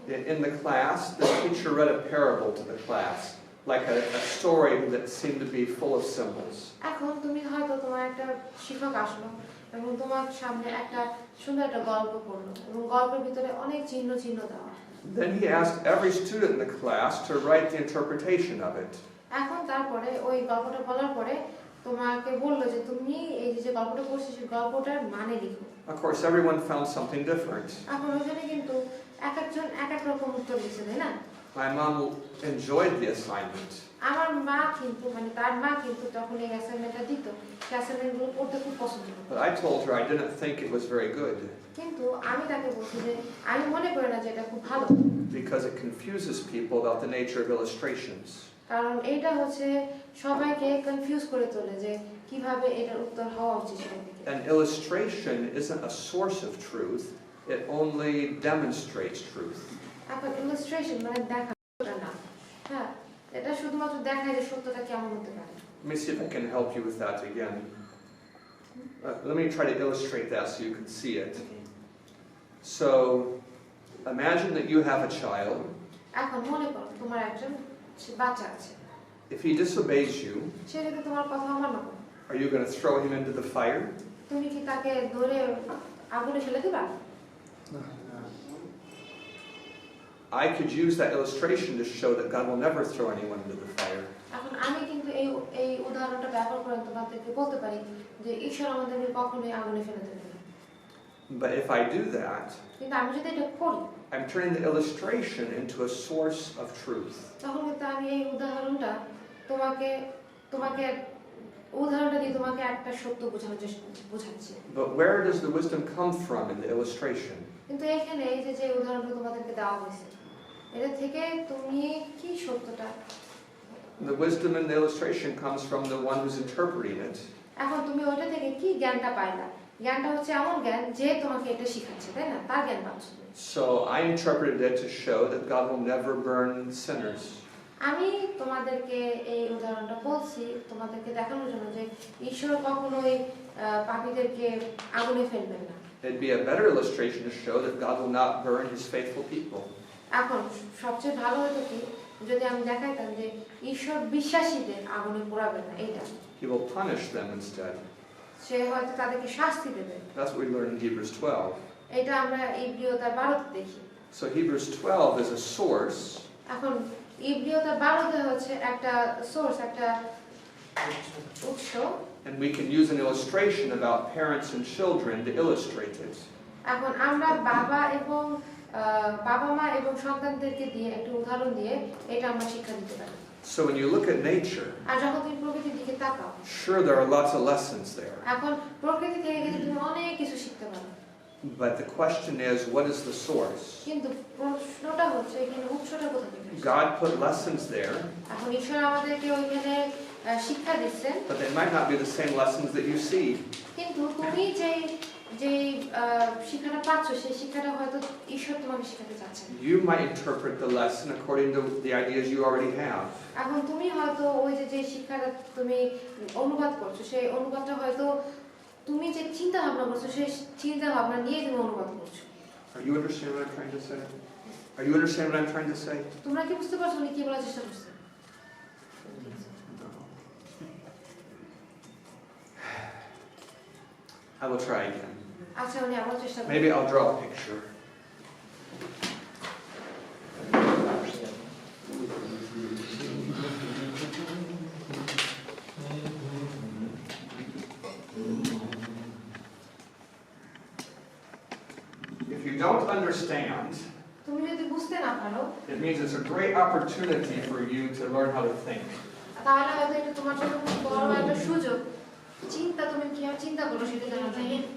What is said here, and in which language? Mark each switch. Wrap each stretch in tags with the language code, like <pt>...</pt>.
<en>In the class, the teacher read a parable to the class, like a story that seemed to be full of symbols.</en> <bn>এখন তুমি হয়তো তোমার একটা শিক্ষক আসলো এবং তোমার সামনে একটা সুন্দর একটা গল্প পড়লো এবং গল্পের ভিতরে অনেক চিহ্ন দেওয়া।</bn> <en>Then he asked every student in the class to write the interpretation of it.</en> <bn>এখন তারপরে ওই গল্পটা বলার পরে তোমাকে বললো যে তুমি এই যে গল্পটা পড়ছো সেই গল্পটার মানে লিখো।</bn> <en>Of course, everyone found something different.</en> <bn>এখন ওখানে কিন্তু একজন এক এক রকম উত্তর দিচ্ছে, তাই না?</bn> <en>My mom enjoyed the assignment.</en> <bn>আমার মা কিন্তু মানে তার মা কিন্তু যখন এই অ্যাসাইনমেন্টটা দিত সেই অ্যাসাইনমেন্টগুলো পড়তে খুব পছন্দ করত।</bn> <en>But I told her I didn't think it was very good.</en> <bn>কিন্তু আমি তাকে বলছি যে আমি মনে করি না যে এটা খুব ভালো,</bn> <en>Because it confuses people about the nature of illustrations.</en> <bn>কারণ এটা হচ্ছে সবাইকে কনফিউজ করে তোলে যে কিভাবে এটার উত্তর হওয়া উচিত সেটা থেকে।</bn> <en>An illustration isn't a source of truth, it only demonstrates truth.</en> <bn>এখন ইলাস্ট্রেশন মানে দেখাটা না, হ্যাঁ, এটা শুধুমাত্র দেখায় যে সত্যটা কেমন হতে পারে।</bn> <en>Let me see if I can help you with that again. Let me try to illustrate that so you can see it. So, imagine that you have a child.</en> <bn>এখন মনে করো তোমার একজন বাচ্চা আছে।</bn> <en>If he disobeys you,</en> <bn>সে যদি তোমার কথা অমান্য করে,</bn> <en>are you going to throw him into the fire?</en> <bn>তুমি কি তাকে ধরে আগুনে ফেলে দিবা?</bn> <en>I could use that illustration to show that God will never throw anyone into the fire.</en> <bn>এখন আমি কিন্তু এই উদাহরণটা ব্যবহার করে তোমাদেরকে বলতে পারি যে ঈশ্বর আমাদেরকে কখনোই আগুনে ফেলে দেবে না।</bn> <en>But if I do that,</en> <bn>কিন্তু আমি যদি এটা করি,</bn> <en>I'm turning the illustration into a source of truth.</en> <bn>তখন কিন্তু আমি এই উদাহরণটা তোমাকে উদাহরণটা দিয়ে তোমাকে একটা সত্য বোঝাচ্ছি।</bn> <en>But where does the wisdom come from in the illustration?</en> <bn>কিন্তু এখানে এই যে উদাহরণটা তোমাদেরকে দেওয়া হয়েছে এটা থেকে তুমি কি সত্যটা,</bn> <en>The wisdom in the illustration comes from the one who's interpreting it.</en> <bn>এখন তুমি ওইটা থেকে কি জ্ঞানটা পাইলা? জ্ঞানটা হচ্ছে এমন জ্ঞান যে তোমাকে এটা শিখাচ্ছে, তাই না? তার জ্ঞান পাচ্ছ।</bn> <en>So I interpreted it to show that God will never burn sinners.</en> <bn>আমি তোমাদেরকে এই উদাহরণটা বলছি তোমাদেরকে দেখানোর জন্য যে ঈশ্বর কখনোই পাপীদেরকে আগুনে ফেলবেন না।</bn> <en>It'd be a better illustration to show that God will not burn his faithful people.</en> <bn>এখন সবচেয়ে ভালো হতো কি যদি আমি দেখাইতাম যে ঈশ্বর বিশ্বাসীদের আগুনে পোড়াবেন না, এইটা</bn> <en>He will punish them instead.</en> <bn>সে হয়তো তাদেরকে শাস্তি দেবে।</bn> <en>That's what we learn in Hebrews 12.</en> <bn>এটা আমরা ইব্রিয়তার 12তে দেখি।</bn> <en>So Hebrews 12 is a source.</en> <bn>এখন ইব্রিয়তার 12তে হচ্ছে একটা সোর্স, একটা উৎস,</bn> <en>And we can use an illustration about parents and children to illustrate it.</en> <bn>এখন আমরা বাবা এবং বাবা মা এবং সন্তানদেরকে দিয়ে একটা উদাহরণ দিয়ে এটা আমরা শিক্ষা দিতে পারি।</bn> <en>So when you look at nature,</en> <bn>আর যখন তুমি প্রকৃতির দিকে তাকাও,</bn> <en>sure there are lots of lessons there.</en> <bn>এখন প্রকৃতি থেকে কিন্তু তুমি অনেক কিছু শিখতে পারো,</bn> <en>But the question is, what is the source?</en> <bn>কিন্তু প্রশ্নটা হচ্ছে এখানে উৎসটা কোথা থেকে আসছে?</bn> <en>God put lessons there,</en> <bn>এখন ঈশ্বর আমাদেরকে ওইখানে শিক্ষা দিচ্ছেন,</bn> <en>but they might not be the same lessons that you see.</en> <bn>কিন্তু তুমি যে শিক্ষাটা পাচ্ছ সেই শিক্ষাটা হয়তো ঈশ্বর তোমাকে শেখাতে চাচ্ছেন।</bn> <en>You might interpret the lesson according to the ideas you already have.</en> <bn>এখন তুমি হয়তো ওই যে শিক্ষাটা তুমি অনুবাদ করছো, সেই অনুবাদটা হয়তো তুমি যে চিন্তা ভাবনা করছো সেই চিন্তা ভাবনা নিয়ে তুমি অনুবাদ করছো।</bn> <en>Are you understand what I'm trying to say? Are you understand what I'm trying to say?</en> <bn>তোমরা কি বুঝতে পারছো উনি কি বলার চেষ্টা করছেন?</bn> <en>I will try again.</en> <bn>আচ্ছা, উনি আবার চেষ্টা করুন।</bn> <en>Maybe I'll draw a picture. If you don't understand,</en> <bn>তুমি যদি বুঝতে না পারো</bn> <en>it means it's a great opportunity for you to learn how to think.</en> <bn>তাহলে হয়তো এটা তোমার জন্য খুব বড় একটা সুযোগ, চিন্তা তুমি কিভাবে চিন্তা করো সেটা জানা যায়।</bn>